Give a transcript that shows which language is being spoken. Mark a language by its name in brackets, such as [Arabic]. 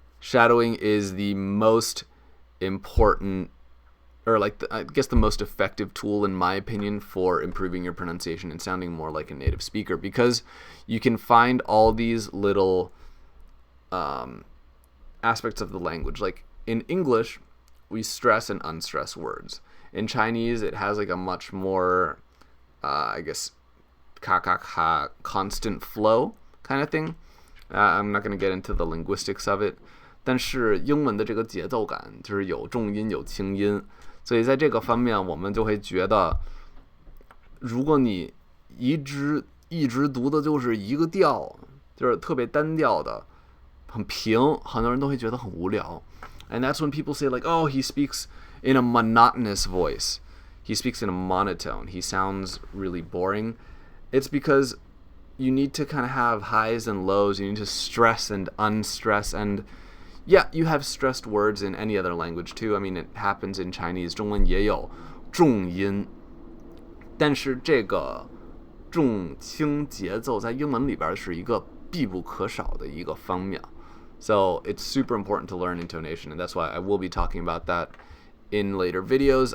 [English] Shadowing is the most important, or like I guess the most effective tool in my opinion for improving your pronunciation and sounding more like a native speaker, because you can find all these little aspects of the language. Like in English, we stress and unstress words. In Chinese, it has like a much more, I guess, constant flow kind of thing. I'm not going to get into the linguistics of it. [Chinese] 但是英文的这个节奏感就是有重音有轻音，所以在这个方面我们就会觉得，如果你一直读的就是一个调，就是特别单调的，很平，很多人都会觉得很无聊。 [English] And that's when people say like, oh, he speaks in a monotonous voice. He speaks in a monotone. He sounds really boring. It's because you need to kind of have highs and lows. You need to stress and unstress. And yeah, you have stressed words in any other language too. I mean, it happens in Chinese. [Chinese] 中文也有重音，但是这个重轻节奏在英文里边是一个必不可少的一个方面。 [English] So it's super important to learn intonation, and that's why I will be talking about that in later videos.